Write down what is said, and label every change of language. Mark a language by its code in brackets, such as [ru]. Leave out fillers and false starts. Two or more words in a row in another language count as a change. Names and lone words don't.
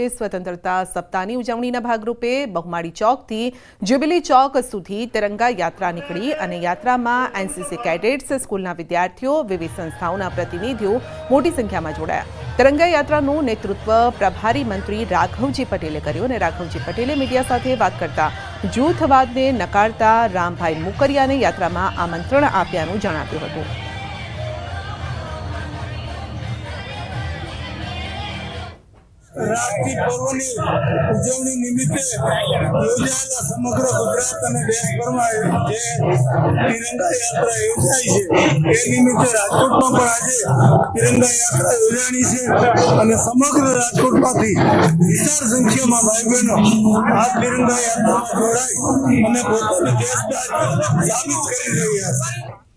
[gu] સ્વતંત્રતા સપ્તાહની ઉજવણીના ભાગરૂપે બહુમાળી ચોકથી જ્યુબિલી ચોક સુધી તિરંગા યાત્રા નીકળી અને યાત્રામાં એનસીસી કેડેટ્સ, સ્કૂલના વિદ્યાર્થીઓ, વિવિધ સંસ્થાઓના પ્રતિનિધિઓ મોટી સંખ્યામાં જોડાયા। તિરંગા યાત્રાનું નેતૃત્વ પ્રભારી મંત્રી રાઘવજી પટેલે કર્યું અને રાઘવજી પટેલે મીડિયા સાથે વાત કરતા જૂથવાદને નકારતા રામભાઈ મુકરિયાને યાત્રામાં આમંત્રણ આપ્યાનું જણાવ્યું હતું। રાષ્ટ્રીય પર્વની ઉજવણી નિમિત્તે યોજાયેલા સમગ્ર ગુજરાત અને દેશભરમાં જે તિરંગા યાત્રા યોજાઈ છે એ નિમિત્તે રાજકોટમાં પણ આજે તિરંગા યાત્રા યોજાણી છે અને સમગ્ર રાજકોટમાંથી વિશાળ સંખ્યામાં ભાઈ બહેનો આ તિરંગા યાત્રામાં જોડાઈ અને પોતાની દેશદારી સાબિત કરી રહ્યા છે।